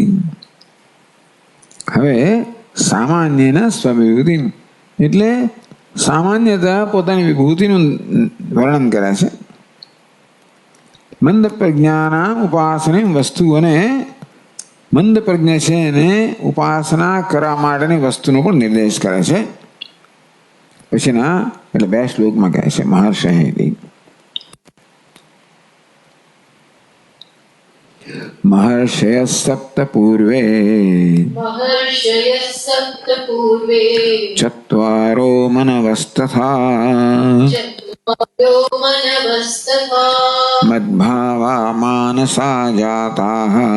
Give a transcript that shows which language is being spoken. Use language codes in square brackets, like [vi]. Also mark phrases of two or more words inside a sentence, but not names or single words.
[gu] હવે સામાન્યન સ્વવિભૂતિ એટલે સામાન્યતા પોતાની વિભૂતિનું વર્ણન કરે છે. મંદ પ્રજ્ઞાના ઉપાસની વસ્તુઓને મંદ પ્રજ્ઞ છે એને ઉપાસના કરવા માટેની વસ્તુનો પણ નિર્દેશ કરે છે. પછીના એટલે 2 શ્લોકમાં કહે છે મહર્ષિ [sa] महर्षयः सप्त पूर्वे चत्वारो मनवस्तथा मद्भावा मानसा जाताः